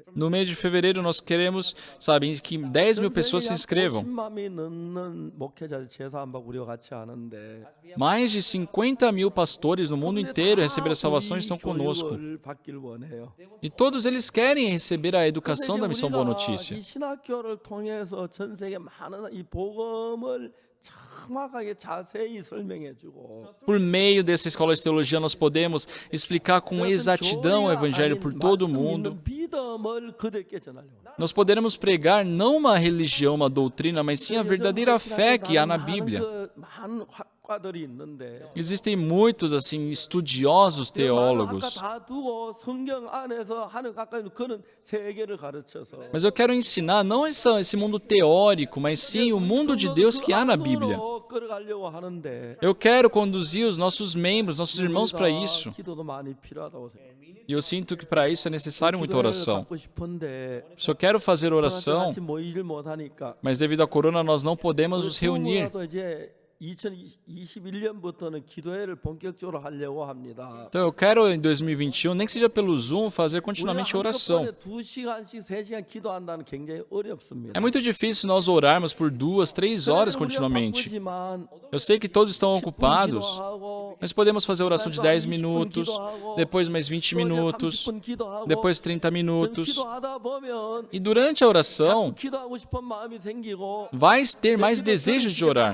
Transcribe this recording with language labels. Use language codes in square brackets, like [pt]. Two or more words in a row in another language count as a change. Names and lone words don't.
[pt] No mês de fevereiro, nós queremos, sabe, que 10.000 pessoas se inscrevam. [ko] 50만이 넘는 목회자들 제사 안 받고 우리가 같이 하는데 [pt] Mais de 50.000 pastores no mundo inteiro receberam a salvação e estão conosco. [ko] 교육을 받기를 원해요. [pt] E todos eles querem receber a educação da Missão Boa Notícia. [ko] 이 신학교를 통해서 전 세계 많은 이 복음을 정확하게 자세히 설명해주고 [pt] Por meio dessa escola de teologia, nós podemos explicar com exatidão o Evangelho por todo o mundo. [ko] 믿음을 그들께 전하려고. [pt] Nós poderemos pregar não uma religião, uma doutrina, mas sim a verdadeira fé que há na Bíblia. [ko] 많은 학과들이 있는데 [pt] Existem muitos, assim, estudiosos teólogos. [ko] 다 두고 성경 안에서 하늘 가까이 그런 세계를 가르쳐서 [pt] Mas eu quero ensinar não esse mundo teórico, mas sim o mundo de Deus que há na Bíblia. [ko] 끌어가려고 하는데 [pt] Eu quero conduzir os nossos membros, nossos irmãos para isso. [ko] 기도도 많이 필요하다고 생각해요. [pt] E eu sinto que para isso é necessário muita oração. [ko] 받고 싶은데 [pt] Se eu quero fazer oração, [ko] 같이 모이질 못하니까 [pt] mas devido à corona nós não podemos nos reunir. [ko] 또 이제 2021년부터는 기도회를 본격적으로 하려고 합니다. [pt] Então eu quero em 2021, nem que seja pelo Zoom, fazer continuamente oração. [ko] 2시간씩 3시간 기도한다는 굉장히 어렵습니다. [pt] É muito difícil nós orarmos por 2, 3 horas continuamente. Eu sei que todos estão ocupados, mas podemos fazer oração de 10 minutos, depois mais 20 minutos, depois 30 minutos. E durante a oração, vai ter mais desejo de orar.